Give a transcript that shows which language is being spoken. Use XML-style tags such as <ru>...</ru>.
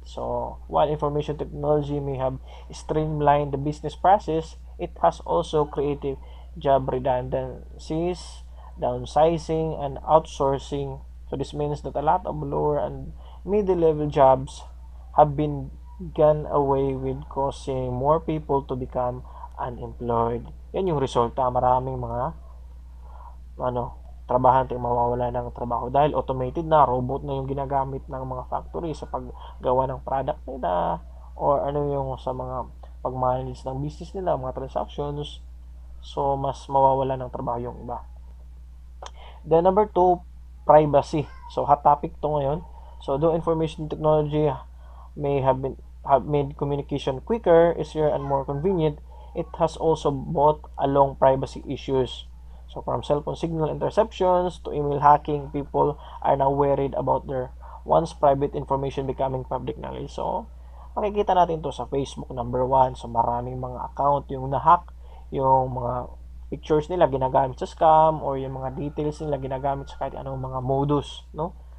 <en>So, while information technology may have streamlined the business process, it has also created job redundancies, downsizing, and outsourcing. So, this means that a lot of lower and middle-level jobs have been gone away with causing more people to become unemployed.</en> <tl>Yan yung resulta. Maraming mga trabahante mawawala ng trabaho dahil automated na, robot na yung ginagamit ng mga factory sa paggawa ng product nila or yung sa mga pag-manage ng business nila, mga transactions. So mas mawawala ng trabaho yung iba.</tl> <en>Then number 2, privacy. So hot topic to ngayon. So though information technology may have made communication quicker, easier, and more convenient, it has also brought along privacy issues. So from cellphone signal interceptions to email hacking, people are now worried about their once private information becoming public knowledge.</en> <tl>So makikita natin to sa Facebook, number 1. So maraming mga account yung na-hack, yung mga pictures nila ginagamit sa scam or yung mga details nila ginagamit sa kahit anong mga modus, no?</tl>